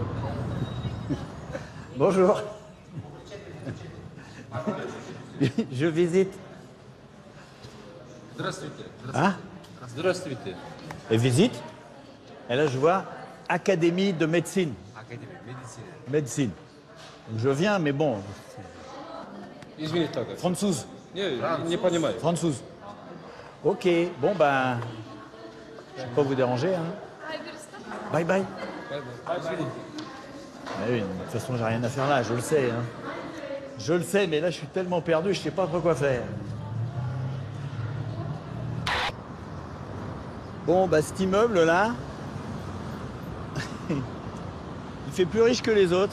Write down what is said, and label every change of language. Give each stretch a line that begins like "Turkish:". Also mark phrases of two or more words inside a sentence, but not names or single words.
French: Bonjour. Je visite.
Russian: Здравствуйте.
French: Hein?
Russian: Здравствуйте.
French: Et visite. Et là, je vois Académie de médecine. Académie de médecine. Médecine. Je viens, mais bon.
Russian: Извините, так. Franzouz. Не понимаю.
French: Franzouz. Ok, bon ben. Je ne vais pas vous déranger. Hein. Bye bye. Ah oui, de toute façon, j'ai rien à faire là, je le sais. Hein. Je le sais, mais là, je suis tellement perdu, je ne sais pas trop quoi faire. Bon, bah, cet immeuble-là, il fait plus riche que les autres.